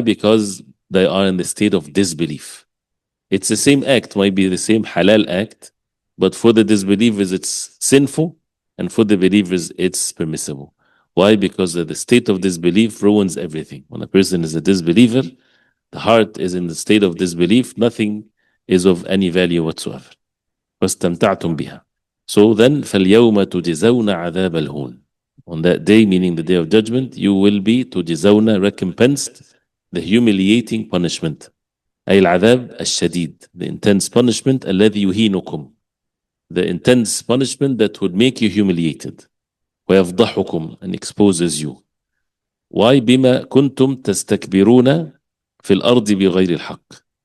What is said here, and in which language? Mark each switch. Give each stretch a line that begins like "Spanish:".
English: Because they are in the state of disbelief. It's the same act, might be the same halal act, but for the disbelievers, it's sinful, and for the believers, it's permissible. Why? Because the state of disbelief ruins everything. When a person is a disbeliever, the heart is in the state of disbelief, nothing is of any value whatsoever.
Arabic: وَاسْتَمْتَعْتُمْ بِهَا.
English: So then,
Arabic: فَالْيَوْمَ تُجْزَوْنَ عَذَابَ الْهُونِ.
English: On that day, meaning the day of judgment, you will be تُجْزَوْنَ, recompensed, the humiliating punishment.
Arabic: أي العذاب الشديد,
English: the intense punishment,
Arabic: الذي يهينكم,
English: the intense punishment that would make you humiliated. ويفضحكم, and exposes you. Why?
Arabic: بما كنتم تستكبرون في الأرض بغير الحق.